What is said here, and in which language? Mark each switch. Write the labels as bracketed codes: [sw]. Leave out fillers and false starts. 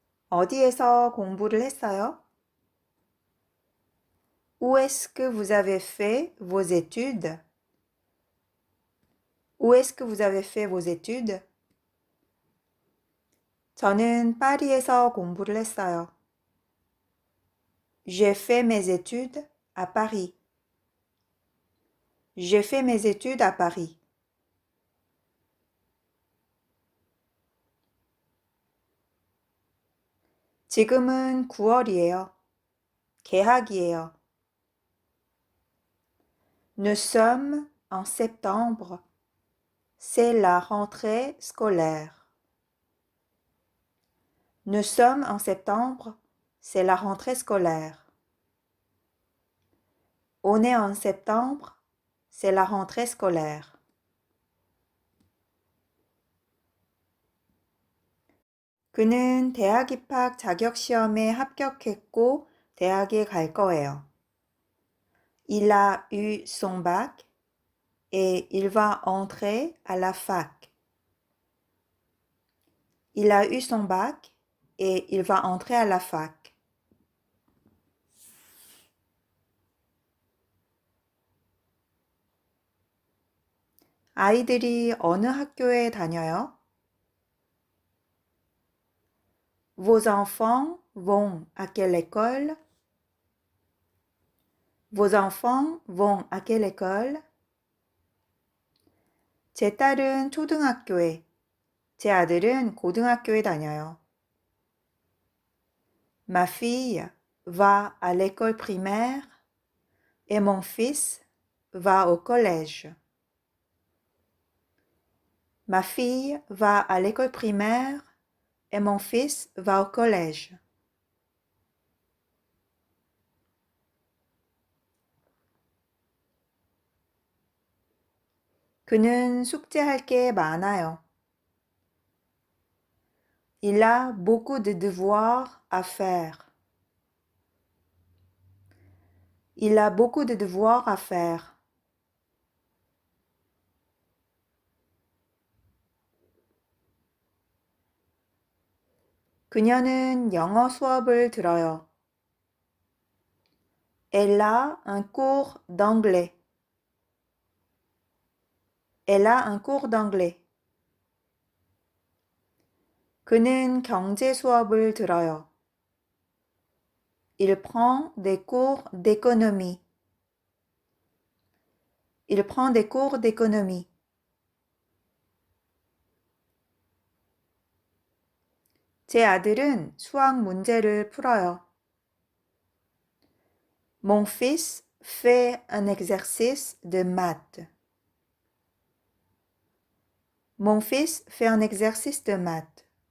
[ko] 어디에서 공부를 했어요? [fr] Où est-ce que vous avez fait vos études? Où est-ce que vous avez fait vos études? [ko] 저는 파리에서 공부를 했어요. [fr] J'ai fait mes études à Paris. J'ai fait mes études à Paris. [ko] 지금은 9월이에요. 개학이에요. [fr] Nous sommes en septembre. C'est la rentrée scolaire. Nous sommes en septembre. C'est la rentrée scolaire. On est en septembre. C'est la rentrée scolaire. [ko] 그는 대학 입학 자격 시험에 합격했고 대학에 갈 거예요. [fr] Il a eu son bac et il va entrer à la fac. Il a eu son bac et il va entrer à la fac. [ko] 아이들이 어느 학교에 다녀요? [fr] Vos enfants vont à quelle école? Vos enfants vont à quelle école? [ko] 제 딸은 초등학교에, 제 아들은 고등학교에 다녀요. [fr] Ma fille va à l'école primaire et mon fils va au collège. Ma fille va à l'école primaire et mon fils va au collège. [ko] 그는 숙제할 게 많아요. [fr] Il a beaucoup de devoirs à faire. Il a beaucoup de devoirs à faire. [ko] 그녀는 영어 수업을 들어요. [fr] Elle a un cours d'anglais. Elle a un cours d'anglais. [ko] 그는 경제 수업을 들어요. [fr] Il prend des cours d'économie. Il prend des cours d'économie. [ko] 제 아들은 수학 문제를 풀어요. [fr] Mon fils fait un exercice de maths. Mon fils fait un exercice de maths.